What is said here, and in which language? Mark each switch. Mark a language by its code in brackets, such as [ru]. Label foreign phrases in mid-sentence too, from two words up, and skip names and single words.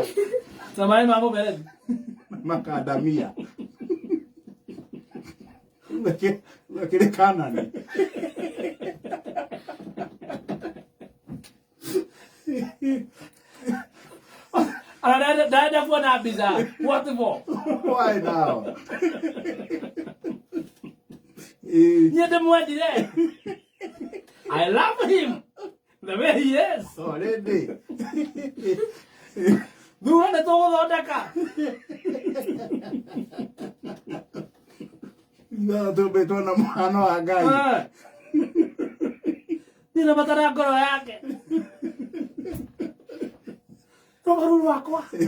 [ki] Na maĩ ma mũberethi. Makandamia. Gakĩrĩ Kanani. Ndaenda kuona mbica. [en] What for? Why now? [ki] Niĩ ndĩmwendire. [en] I love him. The way he is. Already. [ki] Thura nĩ tũgũthondeka. Tũmbĩtwo na mũhano wa Ngai. Nĩ batara ngoro yake. Rũgaru rwakwa.